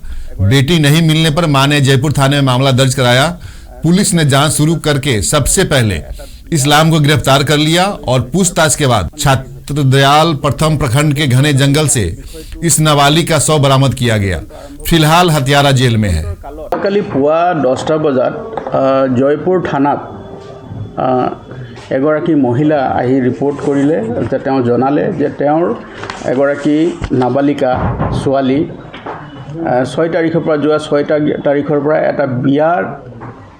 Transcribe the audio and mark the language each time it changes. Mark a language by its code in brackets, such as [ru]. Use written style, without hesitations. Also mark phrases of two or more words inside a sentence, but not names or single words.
[hi] बेटी नहीं मिलने पर मां ने जयपुर थाने में मामला दर्ज कराया। पुलिस ने जांच शुरू करके सबसे पहले इस्लाम को गिरफ्तार कर लिया और पूछताछ के बाद छत्रदयाल प्रथम प्रखंड के घने जंगल से इस नाबालिग का शव बरामद किया गया। फिलहाल हत्यारा जेल में है। [as] কালি পুৱা 10টা বজাত জয়পুৰ থানাত এগৰাকী মহিলা আহি ৰিপৰ্ট কৰিলে যে তেওঁ জনালে যে তেওঁৰ এগৰাকী নাবালিকা ছোৱালী 6 তাৰিখৰ পৰা যোৱা 6 তাৰিখৰ পৰা এটা বিয়াৰ